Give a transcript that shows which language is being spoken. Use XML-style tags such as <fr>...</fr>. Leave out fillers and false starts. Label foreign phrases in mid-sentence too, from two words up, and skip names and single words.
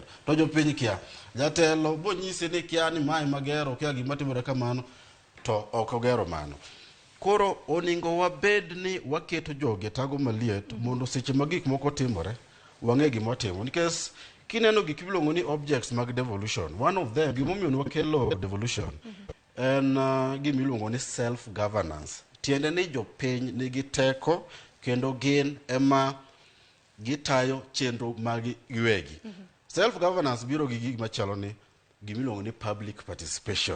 <luo>To jopiny kia, jatelo bonyisi ni kia ni mae magero, kia gima timore kamano, to ok ogero mano. Koro oningo wabed ni waketo joge tago maliet mondo seche ma gik moko timore wang'e gima timo, nikech kineno gik miluongo ni objects mag devolution,</luo> <en>one of them</en> <luo>gimomiyo wakelo devolution en gima iluongo ni</luo> <en>self governance.</en> <luo>Tiende ni jopiny nigi teko kendo gin ema gitayo chenro mag giwegi.</luo> <en>Self governance</en> <luo>biro gi gik machalo ni gima iluongo ni</luo> <en>public participation.</en>